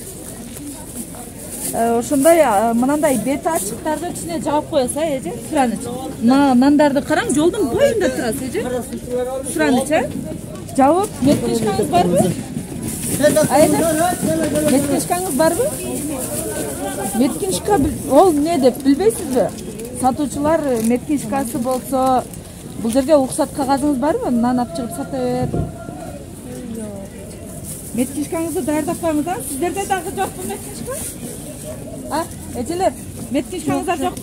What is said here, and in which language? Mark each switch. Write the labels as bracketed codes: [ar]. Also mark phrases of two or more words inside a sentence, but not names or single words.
[ky] Ошондой мынандай бети ачыктарды ичине жаап коесуз, эже? Сураныч. Нандарды караң, жолдун боюнда турасыз, эже? Сураныч, жабып, меткичкаңыз барбы? Меткичкаңыз барбы? Меткичка ол не деп билбейсизби? Сатуучулар меткичкасы болсо, бул жерге уруксат кагазыңыз барбы? Нан алып чыгып сата берет. Меткичкаңызды даярдап коюңуз да. Сиздерде дагы жокпу меткичка? Эжелер, меткичкаңыздар жокпу?